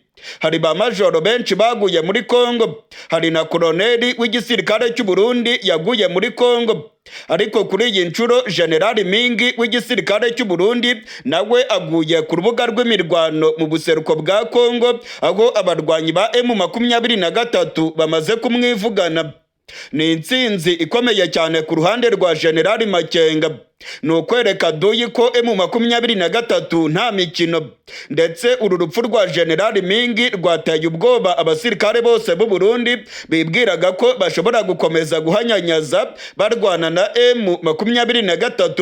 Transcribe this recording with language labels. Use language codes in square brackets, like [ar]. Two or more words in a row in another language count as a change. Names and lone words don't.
[rn] Hari ba majoro benshi baguye muri Kongo, hari na koloneli w'igisirikare cy'u Burundi yaguye muri Kongo. Ariko kuri iyi nshuro Generali Mingi w'igisirikare cy'u Burundi nawe aguye ku rubuga rw'imirwano mu buseruko bwa Kongo, aho abarwanyi ba M23 bamaze kumwivugana. Ni intsinzi ikomeye cyane ku ruhande rwa Generali Makenga. Ni ukwereka duyi ko M23 nta mikino, ndetse uru rupfu rwa Generali Mingi rwateye ubwoba abasirikare bose b'u Burundi bibwiraga ko bashobora gukomeza guhanyanyaza barwana na M23.